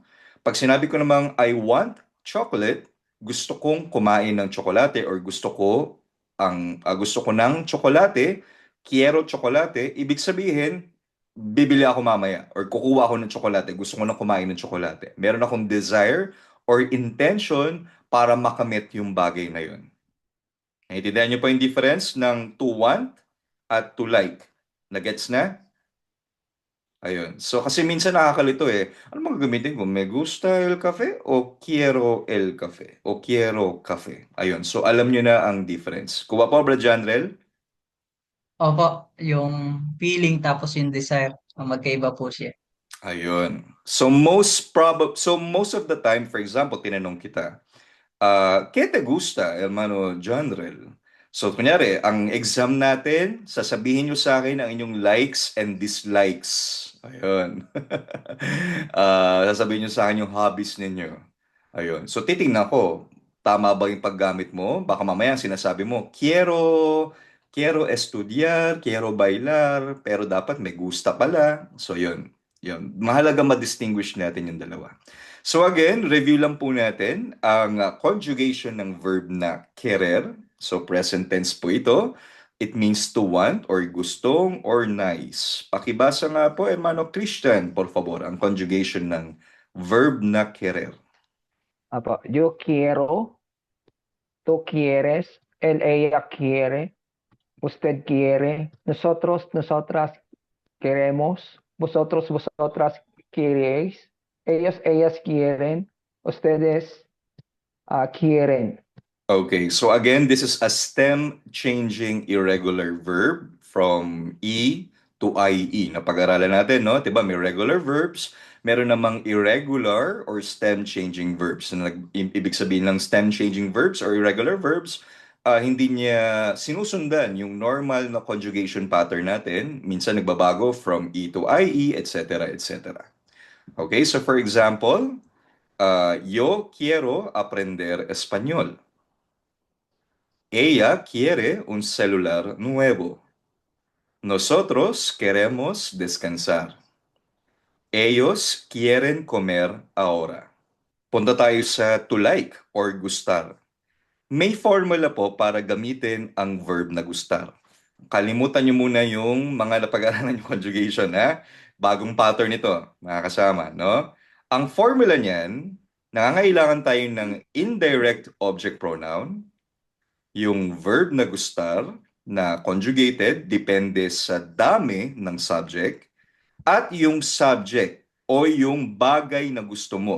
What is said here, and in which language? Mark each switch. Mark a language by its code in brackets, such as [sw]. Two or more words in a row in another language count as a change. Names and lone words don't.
[tl] Pag sinabi ko namang [en] I want chocolate, [tl] gusto kong kumain ng tsokolate or gusto ko ng tsokolate, [es] quiero tsokolate, [tl] ibig sabihin, bibili ako mamaya or kukuha ako ng tsokolate, gusto ko na kumain ng tsokolate. Meron akong desire or intention para makamit yung bagay na yun. Naintindihan niyo po yung difference ng [en] to want [tl] at [en] to like. [tl] Nagets na? Ayun. So kasi minsan nakakalito eh. Ano mga gamitin ko? [es] Me gusta el café o quiero el café? O quiero café? [tl] Ayun. So alam niyo na ang difference. Kuha po, Brad Janrel? Opo, yung feeling tapos yung desire, magkaiba po siya. Ayun. [en] So most of the time, for example, [tl] tinanong kita, [es] ¿qué te gusta, hermano Janrel? [tl] So, kunyari, ang exam natin, sasabihin nyo sa akin ang inyong [en] likes and dislikes. [tl] Ayun. Sasabihin nyo sa akin yung hobbies ninyo. Ayun. So, titingnan ko, tama ba yung paggamit mo? Baka mamaya ang sinasabi mo, [es] quiero estudiar, quiero bailar, pero [tl] dapat may gusta pala. So, yun. Yun. Mahalaga ma-distinguish natin yung dalawa. So again, review lang po natin ang conjugation ng verb na querer. [en] So present tense [tl] po ito. [en] It means to want or gustong or nice. [tl] Pakibasa nga po, [es] hermano Christian, por favor, [tl] ang conjugation ng verb na querer. [es] Apo, yo quiero, tú quieres, él, ella quiere, usted quiere, nosotros, nosotras queremos, vosotros, vosotras queréis, ellos, ellas quieren, ustedes quieren. [en] Okay, so again, this is a stem changing irregular verb from E to IE. [tl] Napag-aralan natin, no? 'Di ba? May [en] regular verbs, [tl] meron namang [en] irregular or stem changing verbs. [tl] Na ibig sabihin ng [en] stem changing verbs or irregular verbs, [tl] hindi niya sinusundan yung normal na conjugation pattern natin. Minsan nagbabago from E to IE, etc., etc. [en] Okay, so for example, [es] yo quiero aprender español. Ella quiere un celular nuevo. Nosotros queremos descansar. Ellos quieren comer ahora. [tl] Punta tayo sa [en] to like [tl] or gustar. May formula po para gamitin ang verb na gustar. Kalimutan niyo muna yung mga napag-aralan yung conjugation, ha? Bagong pattern ito, mga kasama, no? Ang formula niyan, nangangailangan tayo ng [en] indirect object pronoun, [tl] yung verb na gustar na conjugated depende sa dami ng subject at yung subject o yung bagay na gusto mo.